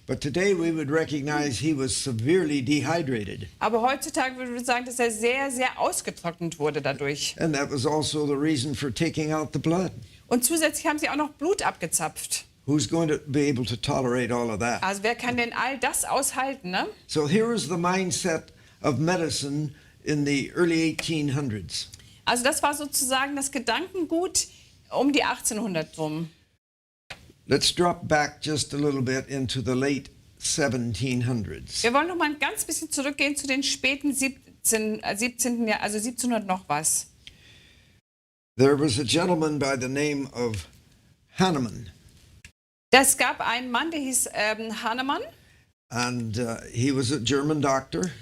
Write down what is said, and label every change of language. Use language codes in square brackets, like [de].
[en] But today we would recognize he was severely dehydrated. [de] Aber heutzutage würde man sagen, dass er sehr, sehr ausgetrocknet wurde dadurch. [en] And that was also the reason for taking out the blood. [de] Und zusätzlich haben sie auch noch Blut abgezapft. [en] Who's going to be able to tolerate all of that? [de] Also wer kann denn all das aushalten, ne? [en] So here is the mindset of medicine in the early 1800s. [de] Also das war sozusagen das Gedankengut um die 1800 rum. [en] Let's drop back just a little bit into the late 1700s. [de] Wir wollen noch mal ein ganz bisschen zurückgehen zu den späten 17. Jahr, also 1700 noch was. [en] There was a gentleman by the name of Hahnemann. [de] Es gab einen Mann, der hieß Hahnemann. [en] And he was a German doctor.